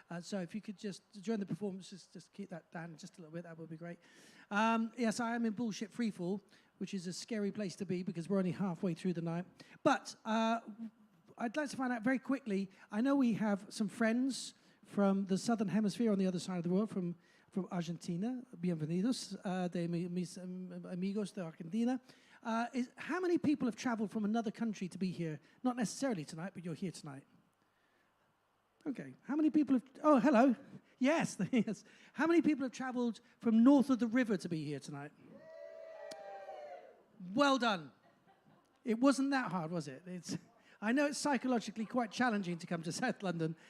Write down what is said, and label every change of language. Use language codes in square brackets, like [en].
[en] So if you could just, during the performance, just keep that down just a little bit, that would be great. Yes, I am in Bullshit Freefall, which is a scary place to be because we're only halfway through the night. But I'd like to find out very quickly, I know we have some friends from the southern hemisphere on the other side of the world, from Argentina. [es] Bienvenidos, de mis amigos de Argentina. [en] How many people have traveled from another country to be here? Not necessarily tonight, but you're here tonight. Okay. How many people have... Oh, hello. Yes, yes. How many people have traveled from north of the river to be here tonight? Well done. It wasn't that hard, was it? I know it's psychologically quite challenging to come to South London.